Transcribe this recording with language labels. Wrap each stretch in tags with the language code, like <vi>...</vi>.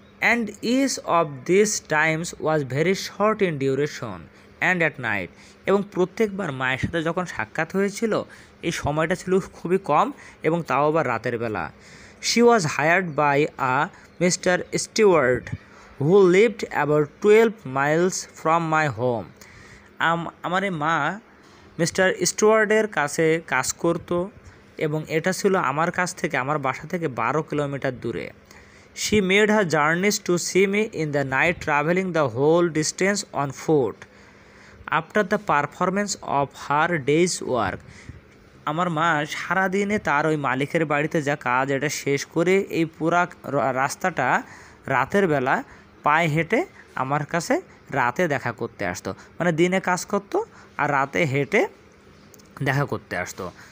<en>And each of these times was very short in duration and at night,</en> <bn>এবং প্রত্যেকবার মায়ের সাথে যখন সাক্ষাৎ হয়েছিল এই সময়টা ছিল খুবই কম এবং তাও আবার রাতের বেলা।</bn> <en>She was hired by a Mr. Stewart who lived about 12 miles from my home.</en> <bn>আমার মা মিস্টার স্টুয়ার্টের কাছে কাজ করতো এবং এটা ছিল আমার কাছ থেকে আমার বাসা থেকে 12 কিলোমিটার দূরে।</bn> <en>She made her journeys to see me in the night, traveling the whole distance on foot. After the performance of her day's work,</en> <bn>আমার মা সারাদিনে তার ওই মালিকের বাড়িতে যা কাজ এটা শেষ করে এই পুরা রাস্তাটা রাতের বেলা পায়ে হেঁটে আমার কাছে রাতে দেখা করতে আসতো, মানে দিনে কাজ করতো আর রাতে হেঁটে দেখা করতে আসতো।</bn>